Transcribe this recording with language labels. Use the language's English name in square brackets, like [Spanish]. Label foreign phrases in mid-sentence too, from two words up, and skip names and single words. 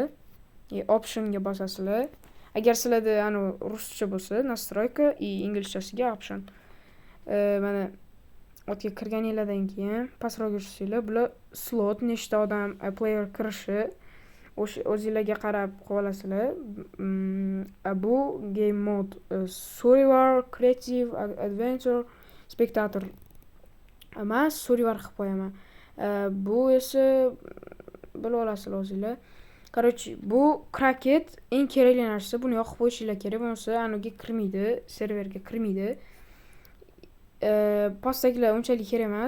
[Uzbek] Optionga bosasizlar. Agar sizlarda ruscha bo'lsa, настройка inglizchasiga option. Mana o'tga kirganinglardan keyin pastroqga tushsanglar, bular slot, nechta odam player kirishi o'zingizlarga qarab qo'yib olasizlar. [English] Bu game mode, survival, creative, adventure, spectator. [Uzbek] Men survival qilib qo'yaman. Bu esa bilib olasizlar o'zingizlar. Короче, bu kraket eng kerakli narsa. Buni yoqib qo'yishinglar kerak, bo'lmasa aniga kirmaydi, serverga kirmaydi. Pastdagilar unchalik kerak emas.